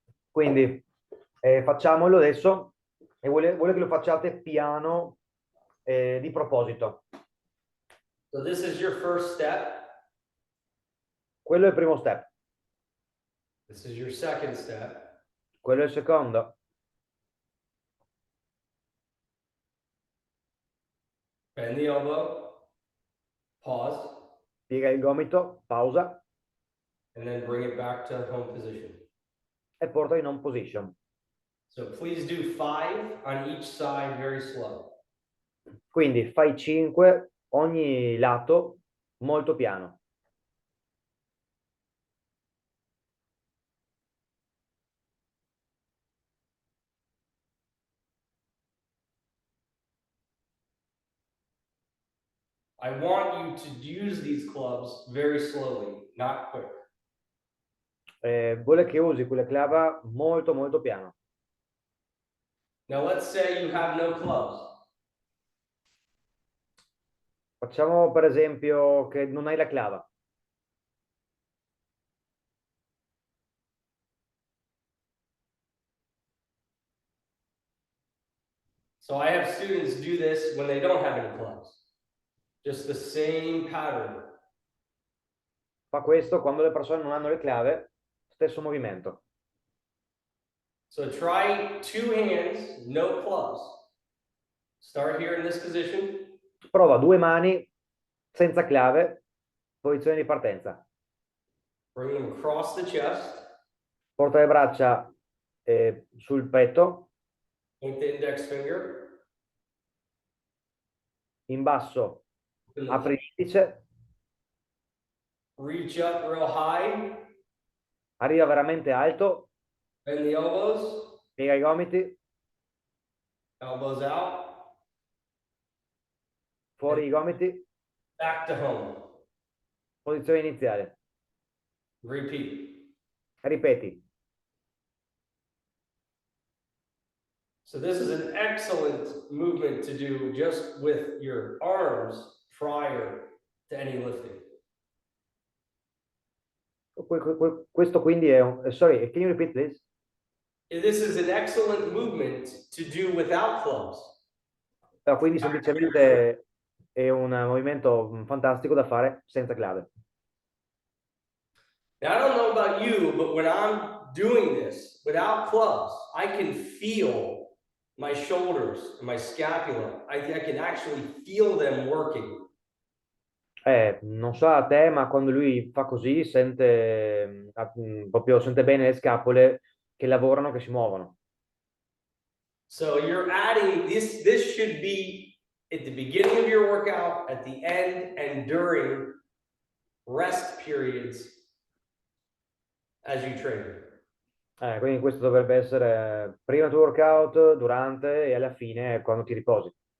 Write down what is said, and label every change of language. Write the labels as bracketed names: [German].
[Italian] Quindi facciamolo adesso e vuole che lo facciate piano di proposito. [English] So this is your first step. [Italian] Quello è il primo step. [English] This is your second step. [Italian] Quello è il secondo. [English] Bend the elbow. Pause. [Italian] Piega il gomito, pausa [English] And then bring it back to home position. [Italian] e porta in [English] home position. So please do 5 on each side, very slow. [Italian] Quindi fai 5 ogni lato molto piano. [English] I want you to use these clubs very slowly, not quick. [Italian] Vuole che usi quella clava molto molto piano. [English] Now let's say you have no clubs. [Italian] Facciamo per esempio che non hai la clava. [English] So I have students do this when they don't have any clubs. Just the same pattern. [Italian] Fa questo quando le persone non hanno le clave, stesso movimento. [English] So try 2 hands, no clubs. Start here in this position. [Italian] Prova 2 mani senza clave, posizione di partenza. [English] Bring them across the chest. [Italian] Porta le braccia sul petto, [English] Point the index finger. [Italian] in basso apri l'indice, [English] Reach up real high. [Italian] arriva veramente alto, [English] Bend the elbows. [Italian] piega i gomiti, [English] Elbows out. [Italian] fuori i gomiti, [English] Back to home. [Italian] posizione iniziale. [English] Repeat. [Italian] Ripeti. [English] So this is an excellent movement to do just with your arms prior to any lifting. [Italian] Questo quindi è un... [English] Sorry, can you repeat this? This is an excellent movement to do without clubs. [Italian] Quindi semplicemente è un movimento fantastico da fare senza clave. [English] Now, I don't know about you, but when I'm doing this without clubs, I can feel my shoulders and my scapula. I can actually feel them working. [Italian] Non so a te, ma quando lui fa così sente, proprio sente bene le scapole che lavorano, che si muovono. [English] So you're adding this. This should be at the beginning of your workout, at the end, and during rest periods as you train. [Italian] Quindi questo dovrebbe essere prima del tuo workout, durante e alla fine quando ti riposi.